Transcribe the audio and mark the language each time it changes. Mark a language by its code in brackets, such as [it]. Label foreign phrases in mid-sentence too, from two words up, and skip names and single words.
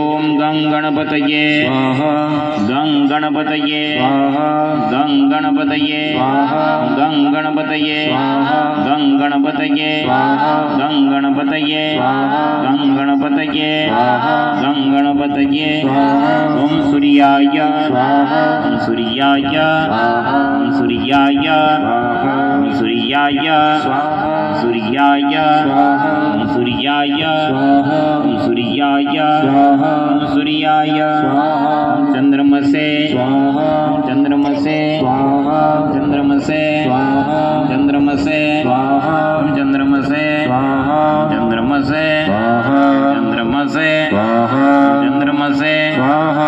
[sa] ઓમ ગંગ ગણપતયે સ્વાહા, ગંગ ગણપતયે સ્વાહા, ગંગ ગણપતયે સ્વાહા, ગંગ ગણપતયે સ્વાહા, ગંગ ગણપતયે સ્વાહા, ગંગ ગણપતયે સ્વાહા, ગંગ ગણપતયે સ્વાહા, ગંગ ગણપતયે स्वाहा। ओम सूर्याय स्वाहा, ओम सूर्याय स्वाहा, ओम सूर्याय स्वाहा, ओम सूर्याय स्वाहा, सूर्याय स्वाहा, ओम सूर्याय स्वाहा, ओम सूर्याय स्वाहा, ओम सूर्याय स्वाहा, ओम चंद्रमसे स्वाहा, ओम चंद्रमसे स्वाहा, चंद्रमसे स्वाहा, चंद्रमसे स्वाहा, ओम चंद्रमसे स्वाहा, चंद्रमसे स्वाहा, चंद्रमसे स्वाहा, चंद्रमसे स्वाहा।